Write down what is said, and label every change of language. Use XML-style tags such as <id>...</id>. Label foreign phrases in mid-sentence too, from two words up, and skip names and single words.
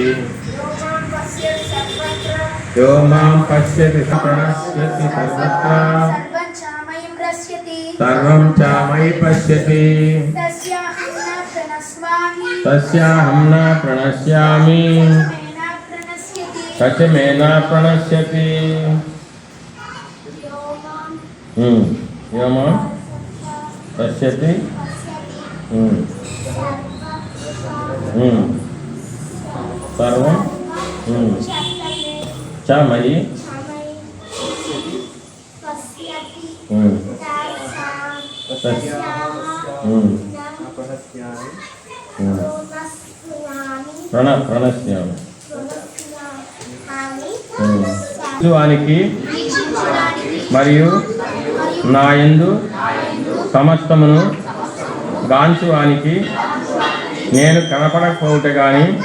<sa>यो मां पश्यति प्रणश्यति सर्वत्र सर्वं च मयि पश्यति तस्याहं न प्रणश्यामि स च मे न प्रणश्यति। यो मां पश्यति सर्वं च मयि</sa> <te>ప్రణశ్యామి వానికి మరియు నా యందు సమస్తమును గాంచువానికి నేను కనపడకపోవుట కానీ</te>